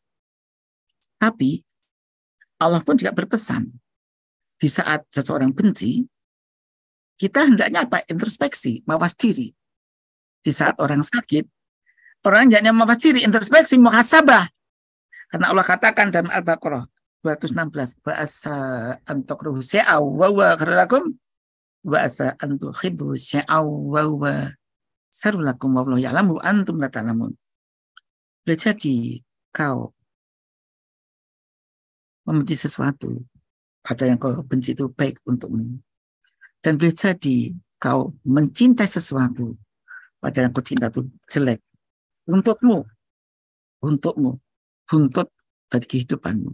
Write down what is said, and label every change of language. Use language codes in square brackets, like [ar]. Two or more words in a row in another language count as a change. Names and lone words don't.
[id] Tapi Allah pun juga berpesan, di saat seseorang benci, kita hendaknya apa? Introspeksi, mawas diri. Di saat orang sakit, orang hendaknya mawas diri, introspeksi, muhasabah. Karena Allah katakan dalam Al-Baqarah 216, [ar] وعسى أن تكرهوا شيئا وهو خير لكم وعسى أن تحبوا شيئا وهو شر لكم والله يعلم وأنتم لا تعلمون. [id] Boleh jadi kau membenci sesuatu, ada yang kau benci itu baik untukmu. Dan boleh jadi kau mencintai sesuatu, padahal yang kau cinta itu jelek untukmu, buntut dari kehidupanmu.